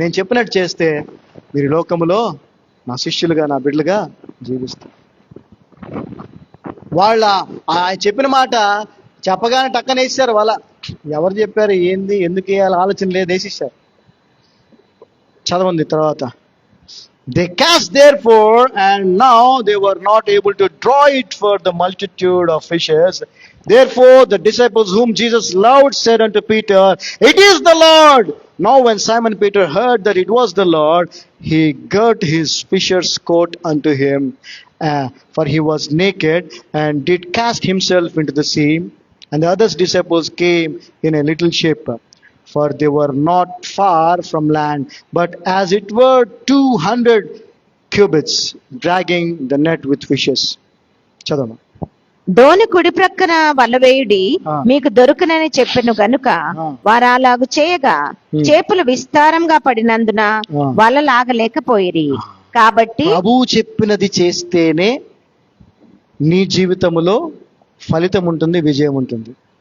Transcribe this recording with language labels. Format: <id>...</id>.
<te>నేను చెప్పినట్టు చేస్తే మీరు లోకములో నా శిష్యులుగా, నా బిడ్డలుగా జీవిస్తారు. వాళ్ళ ఆయన చెప్పిన మాట చెప్పగానే టక్కన వేసారు. వాళ్ళ ఎవరు చెప్పారు, ఏంది, ఎందుకు వేయాలి ఆలోచన లేదు, వేసేసారు. చదవండి తర్వాత.</te> <en>They cast therefore, and now they were not able to draw it for the multitude of fishes. Therefore the disciples whom Jesus loved said unto Peter, It is the Lord. Now when Simon Peter heard that it was the Lord, he girt his fisher's coat unto him, for he was naked, and did cast himself into the sea. And the other disciples came in a little ship, for they were not far from land, but as it were 200 cubits, dragging the net with fishes.</en> <te>చదవను. దోణి కుడి ప్రక్కన వలవేయుడి మీకు దొరుకునని చెప్పెను గనుక వారు అలాగు చేయగా చేపలు విస్తారంగా పడినందున వల లాగలేకపోయిరి. కాబట్టి ప్రభువు చెప్పినది చేస్తేనే నీ జీవితంలో ఫలితం ఉంటుంది, విజయం ఉంటుంది.</te>